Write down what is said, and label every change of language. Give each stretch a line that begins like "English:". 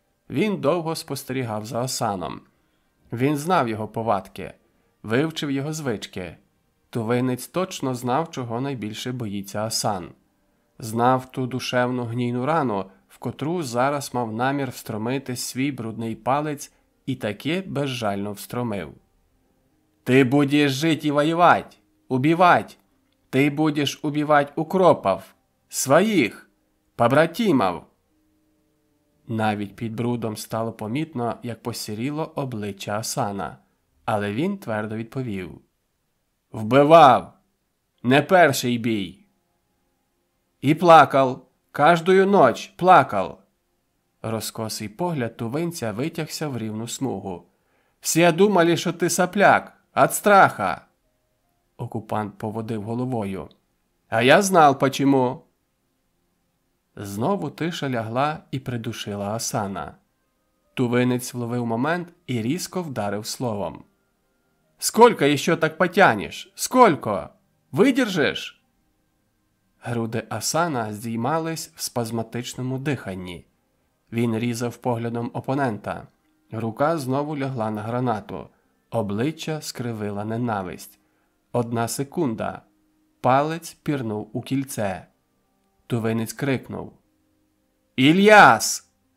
Ukrainian: Він довго спостерігав за Асаном. Він знав його повадки, вивчив його звички. Тувинець точно знав, чого найбільше боїться Асан. Знав ту душевну гнійну рану, в котру зараз мав намір встромити свій брудний палець, і таки безжально встромив.
Russian: «Ты будешь жить и воевать, убивать. Ты будешь убивать укропов, своїх, побратимов».
Ukrainian: Навіть під брудом стало помітно, як посіріло обличчя Асана, але він твердо відповів. «Вбивав! Не перший бій!» «І плакав!
Russian: Каждую ночь плакав!»
Ukrainian: Розкосий погляд тувинця витягся в рівну смугу. «Всі думали, що ти сопляк!
Russian: От страха!»
Ukrainian: Окупант поводив головою. «А я знав, почему!» Знову тиша лягла і придушила Асана. Тувинець вловив момент і різко вдарив словом.
Russian: «Сколько еще так потянешь? Сколько? Видержиш?»
Ukrainian: Груди Асана здіймались в спазматичному диханні. Він різав поглядом опонента. Рука знову лягла на гранату. Обличчя скривила ненависть. 1 секунда. Палець пірнув у кільце. Тувинець крикнув. «Ільяс!»